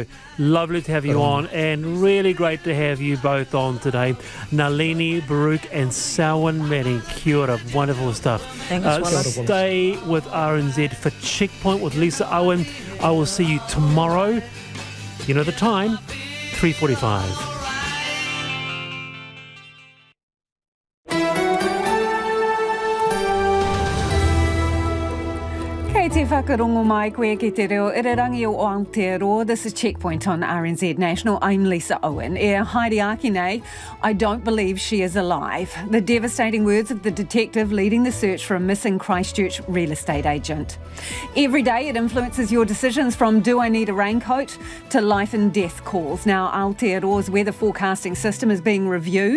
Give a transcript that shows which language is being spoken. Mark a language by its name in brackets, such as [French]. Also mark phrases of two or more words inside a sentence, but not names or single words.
[English] Lovely to have you on, and really great to have you both on today. Nalini Baruch and Selwyn Manning. [Māori] Kia ora. [English] Wonderful stuff. Thanks, stay with RNZ for Checkpoint with Lisa Owen. I will see you tomorrow. You know the time, 3:45. [Māori] Te whakarongo mai koe ki te reo irirangi o Aotearoa. [English] This is Checkpoint on RNZ National. I'm Lisa Owen. [Māori] Haere aki nei, [English] I don't believe she is alive. The devastating words of the detective leading the search for a missing Christchurch real estate agent. Every day it influences your decisions, from do I need a raincoat to life and death calls. Now Aotearoa's weather forecasting system is being reviewed.